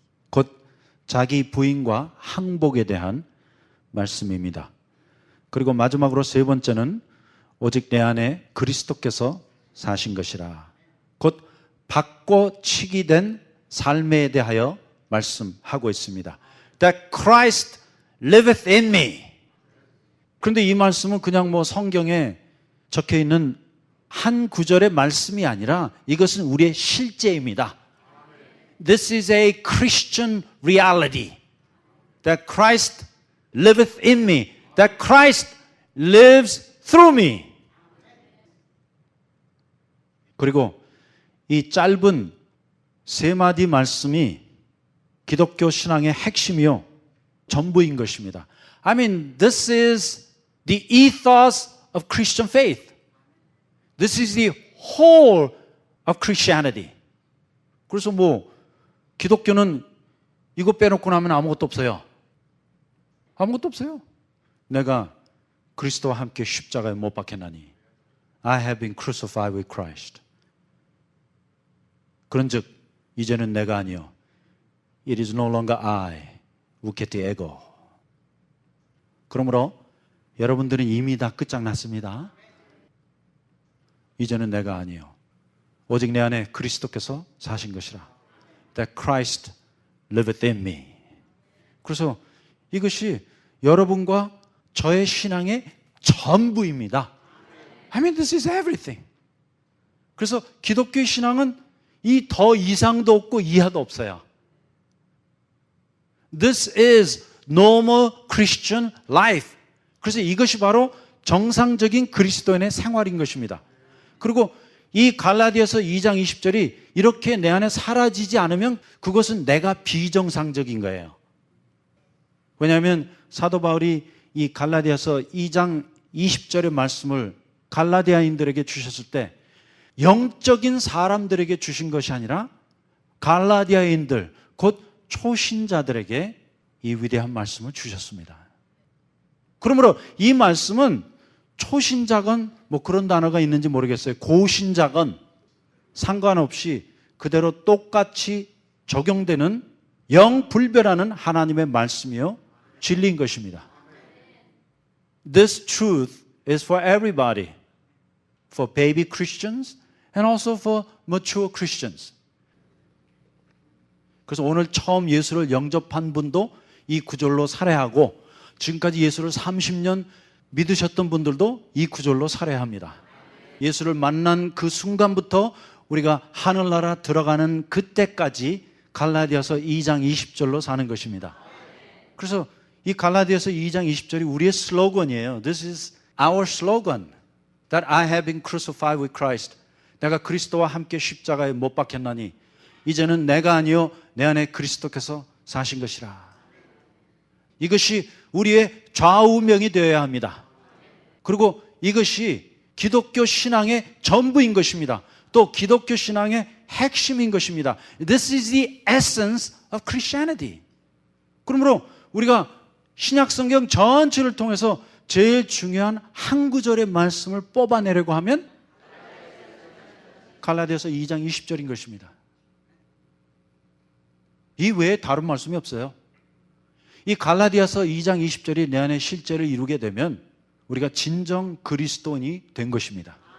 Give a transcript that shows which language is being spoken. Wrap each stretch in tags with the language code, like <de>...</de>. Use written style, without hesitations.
<ko>곧 자기 부인과 항복에 대한 말씀입니다. 그리고 마지막으로 세 번째는 오직 내 안에 그리스도께서 사신 것이라. 곧 바꿔치기 된 삶에 대하여 말씀하고 있습니다.</ko> <en>That Christ liveth in me.</en> <ko>그런데 이 말씀은 그냥 성경에 적혀 있는 한 구절의 말씀이 아니라 이것은 우리의 실제입니다.</ko> <en>This is a Christian reality. That Christ liveth in me. That Christ lives through me.</en> <ko>그리고 이 짧은 세 마디 말씀이 기독교 신앙의 핵심이요 전부인 것입니다.</ko> <en>I mean, this is the ethos of Christian faith. This is the whole of Christianity.</en> <ko>그래서 기독교는 이거 빼놓고 나면 아무것도 없어요. 아무것도 없어요. 내가 그리스도와 함께 십자가에 못 박혔나니</ko> <en>I have been crucified with Christ.</en> <ko>그런즉 이제는 내가 아니요</ko> <en>It is no longer I,</en> <el>우케티 에고.</el> <ko>그러므로 여러분들은 이미 다 끝장났습니다. 이제는 내가 아니요 오직 내 안에 그리스도께서 사신 것이라.</ko> <en>That Christ liveth in me.</en> <ko>그래서 이것이 여러분과 저의 신앙의 전부입니다.</ko> <en>I mean, this is everything.</en> <ko>그래서 기독교의 신앙은 이 더 이상도 없고 이하도 없어요.</ko> <en>This is normal Christian life.</en> <ko>그래서 이것이 바로 정상적인 그리스도인의 생활인 것입니다. 그리고 이 갈라디아서 2장 20절이 이렇게 내 안에 사라지지 않으면 그것은 내가 비정상적인 거예요. 왜냐하면 사도 바울이 이 갈라디아서 2장 20절의 말씀을 갈라디아인들에게 주셨을 때 영적인 사람들에게 주신 것이 아니라 갈라디아인들 곧 초신자들에게 이 위대한 말씀을 주셨습니다. 그러므로 이 말씀은 초신자건 그런 단어가 있는지 모르겠어요. 고신자건 상관없이 그대로 똑같이 적용되는 영불변하는 하나님의 말씀이요 진리인 것입니다.</ko> <en>This truth is for everybody. For baby Christians and also for mature Christians.</en> <ko>그래서 오늘 처음 예수를 영접한 분도 이 구절로 살아야하고 지금까지 예수를 30년 믿으셨던 분들도 이 구절로 살아야 합니다. 예수를 만난 그 순간부터 우리가 하늘나라 들어가는 그때까지 갈라디아서 2장 20절로 사는 것입니다. 그래서 이 갈라디아서 2장 20절이 우리의 슬로건이에요.</ko> <en>This is our slogan. That I have been crucified with Christ.</en> <ko>내가 그리스도와 함께 십자가에 못 박혔나니 이제는 내가 아니요 내 안에 그리스도께서 사신 것이라. 이것이 우리의 좌우명이 되어야 합니다. 그리고 이것이 기독교 신앙의 전부인 것입니다. 또 기독교 신앙의 핵심인 것입니다.</ko> <en>This is the essence of Christianity.</en> <ko>그러므로 우리가 신약성경 전체를 통해서 제일 중요한 한 구절의 말씀을 뽑아내려고 하면 갈라디아서 2장 20절인 것입니다. 이 외에 다른 말씀이 없어요. 이 갈라디아서 2장 20절이 내 안에 실제를 이루게 되면 우리가 진정 그리스도인이 된 것입니다.</ko>